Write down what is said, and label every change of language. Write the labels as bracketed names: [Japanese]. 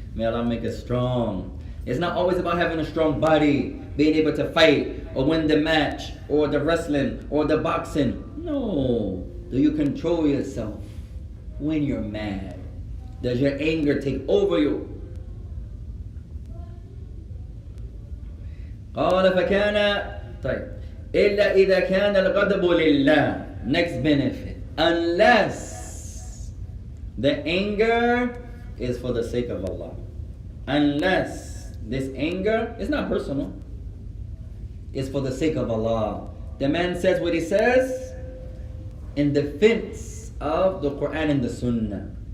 [English] May Allah make us strong. It's not always about having a strong body, being able to fight or win the match or the wrestling or the boxing. No. Do you control yourself when you're mad? Does your anger take over you? [Arabic] قال فكان طيب إلا إذا كان الغضب لله. [English] Next benefit. Unless the anger is for the sake of Allah. Unless this anger is not personal. It's for the sake of Allah. The man says what he says in defense of the Quran and the Sunnah.